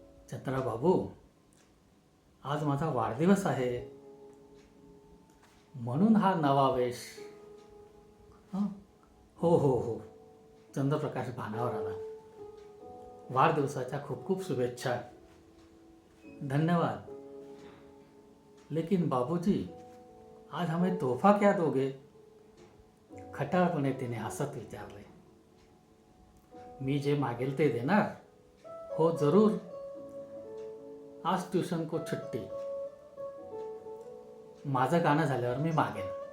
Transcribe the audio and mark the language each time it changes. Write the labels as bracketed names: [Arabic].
[Marathi] चंद्रा बाबू, आज माझा वाढदिवस आहे म्हणून हा नवा वेश. हो हो हो. चंद्रप्रकाश भानावर आला. वाढदिवसाच्या खूप खूप शुभेच्छा. धन्यवाद. [Hindi] लेकिन बाबूजी, आज हमें तोहफा क्या दोगे? [Marathi] खटाळपणे तिने हसत विचारले. मी जे मागेल ते देणार. हो जरूर. [Hindi] आज ट्यूशन को छुट्टी. [Marathi] माझं गाणं झाल्यावर मी मागेन.